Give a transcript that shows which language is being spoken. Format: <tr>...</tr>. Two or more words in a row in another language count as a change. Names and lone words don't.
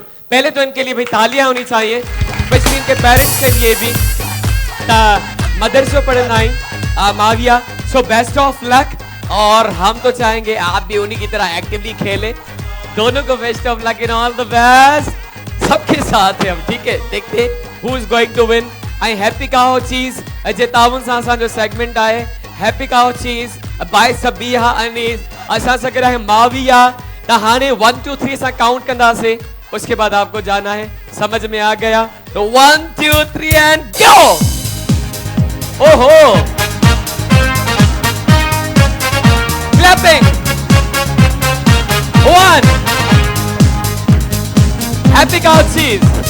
<hi>पहले तो इनके लिए भाई तालियां होनी चाहिए, स्पेशली इनके पेरेंट्स के लिए भी। मदरसा पढ़ना है माविया,</hi> <en>so best of luck.</en> <hi>और हम तो चाहेंगे आप भी उन्हीं की तरह एक्टिवली खेलें। दोनों को</hi> <en>best of luck in all the best.</en> <hi>सबके साथ है हम, ठीक है। देखते</hi> <en>who is going to win.</en> <sd>आई हैप्पी काओ चीज जे तावन सां असां जो सेगमेंट आहे हैप्पी काओ चीज बाय सबिया अनीस। असां सां गॾु आहे माविया। त हाणे 1 2 3 सां काउंट कंदासीं,</sd> <hi>उसके बाद आपको जाना है। समझ में आ गया? तो 1 2 3</hi> <en>and go.</en> <hi>ओहो, क्लैपिंग। 1 हैप्पी काउ चीज,</hi>